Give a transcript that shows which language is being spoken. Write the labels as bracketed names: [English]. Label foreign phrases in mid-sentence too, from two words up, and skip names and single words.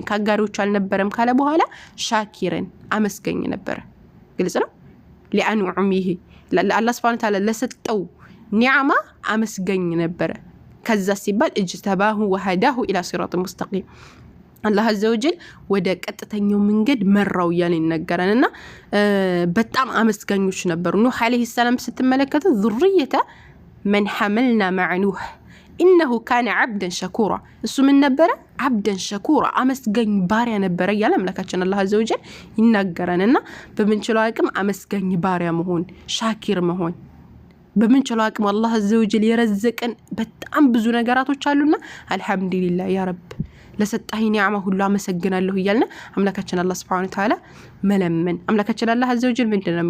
[Amharic] ካጋሪዎች አልነበረም ካለ በኋላ ሻኪረን አመስገኝ ነበረ። ግልጽ ነው። ለአንዑሚሂ ለአላህ [Arabic] سبحانه وتعالى [Amharic] ለሰጠው ኒዓማ አመስገኝ ነበረ። ከዛ ሲባል [Arabic] اجتباه وهداه إلى صراط مستقيم [Amharic] አላህ [Arabic] عز وجل [Amharic] ወደ ቀጥተኛው መንገድ መራው ያለ ይነገራልና በጣም አመስጋኞች ነበሩ። [Arabic] نوح عليه السلام [Amharic] ስትመለከቱ [Arabic] ذريه من حملنا مع نوح انه كان عبدا شكورا [Amharic] እሱ ምን ነበረ? [Arabic] عبدا شكورا [Amharic] አመስጋኝ ባሪያ ነበረ ያለ አምላካችን አላህ [Arabic] عز وجل [Amharic] ይናገራልና በምንችለው አቅም አመስጋኝ ባሪያ መሆን፣ ሻኪር መሆን በምንችለው አቅም አላህ [Arabic] عز وجل [Amharic] የረዘቀን በጣም ብዙ ነገራቶች አሉና [Arabic] الحمد لله يا رب [Amharic] ለሰጣኝ ኒዓማ ሁሉ አመሰግናለሁ እያልና አምላካችን አላህ [Arabic] سبحانه وتعالى [Amharic] መለመን። አምላካችን አላህ [Arabic] عز وجل [Amharic] ምንድነው?